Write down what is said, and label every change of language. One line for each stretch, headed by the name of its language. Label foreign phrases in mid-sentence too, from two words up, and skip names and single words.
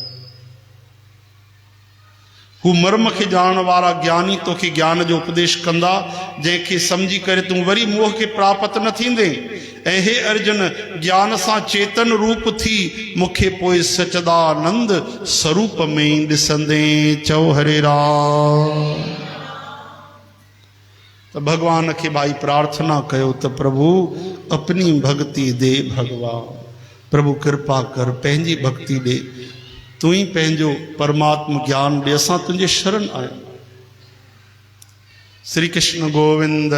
Sindhi: हू मर्म खे ॼाणण वारा ज्ञानी तोखे ज्ञान जो उपदेश कंदा, जंहिंखे सम्झी करे तूं वरी मोह खे प्राप्त न थींदे। ऐं हे अर्जुन, ज्ञान सां चेतन रूप थी मूंखे पोइ सचदानंद स्वरूप में ॾिसंदे। चओ हरे राम। तो भगवान के भाई प्रार्थना कयो तो प्रभु अपनी भक्ति दे। भगवान प्रभु कृपा कर, पंहिंजी भक्ति दे, तू ही पंहिंजो परमात्म ज्ञान दे, असां तुंहिंजे शरण आहियूं। श्री कृष्ण गोविंद।